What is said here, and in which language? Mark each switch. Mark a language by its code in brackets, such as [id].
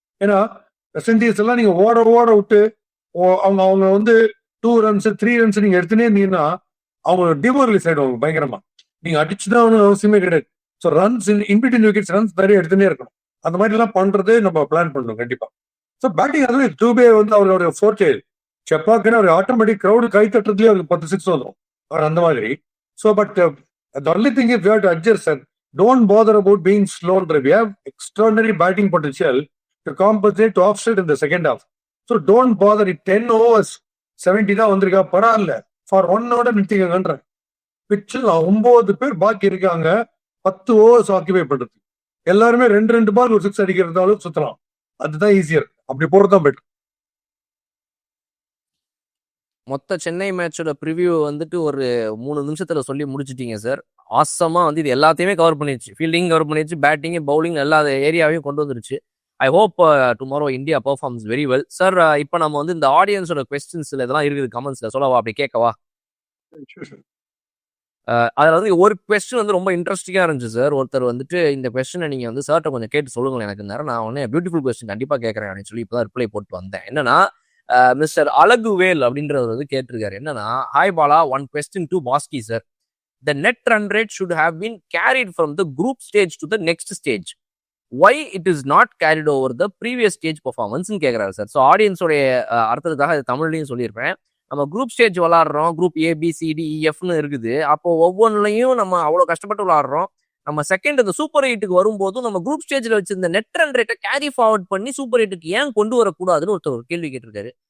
[ta] ஏன்னா west Indies எல்லாம் நீங்க ஓட விட்டு அவங்க வந்து 2 runs 3 runs நீங்க எடுத்துனே இருந்தீங்கன்னா அவங்க டிமோரலைஸ் ஆயிடுவாங்க பயங்கரமா. நீங்க அடிச்சுதான் அவசியமே கிடையாது. So runs in between wickets runs நிறைய எடுத்துனே இருக்கணும். அந்த மாதிரி எல்லாம் பண்றது நம்ம பிளான் பண்ணணும் கண்டிப்பா. ஸோ பேட்டிங் அதுவே டூபே வந்து அவரோட ஃபோர்டே. செப்பாக்குன்னு அவர் ஆட்டோமேட்டிக் கிரௌடு கை தட்டுறதுலேயே அவருக்கு 10 6 வந்துடும் அவர் அந்த மாதிரி. [en] So but the only thing is we have to adjust and don't bother about being slow. We have extraordinary batting potential to compensate to offset in the second half. So don't bother it. [ta] 10 overs 70 தான் வந்திருக்கா பரவாயில்ல, for 1 hour நிறுத்திக்கங்கன்ற. பிச்சில் 9 பேர் பாக்கி இருக்காங்க 10 overs ஆக்கிபை பண்றது. எல்லாருமே 2 பால் ஒரு 6 அடிக்கிறதாலும் சுத்தலாம், அதுதான் ஈஸியர். அப்படி போறதுதான் பெட்டர். மொத்த சென்னை மேட்சோட ப்ரிவியூ வந்துட்டு ஒரு 3 நிமிஷத்துல சொல்லி முடிச்சிட்டீங்க சார். ஆசமா வந்து இது எல்லாத்தையுமே கவர் பண்ணிடுச்சு, ஃபீல்டிங் கவர் பண்ணிடுச்சு, பேட்டிங் பவுலிங் எல்லா ஏரியாவையும் கொண்டு வந்துருச்சு. [en] I hope tomorrow India performs very well. [ta] Sir இப்போ நம்ம வந்து இந்த ஆடியன்ஸோட கொஸ்டின்ஸ்ல இதெல்லாம் இருக்குது கமெண்ட்ஸ்ல சொல்லவா, அப்படி கேட்கவா? அதுல வந்து ஒரு கொஸ்டின் வந்து ரொம்ப இன்ட்ரெஸ்டிங்கா இருந்துச்சு சார். ஒருத்தர் வந்துட்டு இந்த கொஸ்டினை நீங்க வந்து சார்ட்ட கொஞ்சம் கேட்டு சொல்லுங்களேன் எனக்கு நேரம். நான் உடனே பியூட்டிஃபுல் கொஸ்டின் கண்டிப்பா கேட்கறேன் அப்படின்னு சொல்லி இப்பதான் ரிப்ளை போட்டு வந்தேன். என்னன்னா மிஸ்டர் அழகுவேல் அப்படின்றவர் வந்து கேட்டிருக்காரு. [en] என்னன்னா, hi Bala, one question to Baski sir. The net run rate should have been carried from the group stage to the next stage. Why it is not carried over the previous stage performance [ta] கேட்கிறாரு sir. So ஆடியன்ஸோடைய அர்த்தத்துக்காக இது தமிழ்லையும் சொல்லியிருப்பேன். நம்ம group stage விளாடுறோம், group ABCDEFன்னு இருக்குது. அப்போ ஒவ்வொன்றுலையும் நம்ம அவ்வளோ கஷ்டப்பட்டு விளாடுறோம். நம்ம செகண்ட் இந்த சூப்பர் 8க்கு வரும்போதும் நம்ம குரூப் ஸ்டேஜ்ல வச்சிருந்த நெட் ரன் ரேட்டை கேரி ஃபார்வர்ட் பண்ணி சூப்பர் 8க்கு ஏன் கொண்டு வரக்கூடாதுன்னு ஒருத்தர் ஒரு கேள்வி கேட்டிருக்காரு.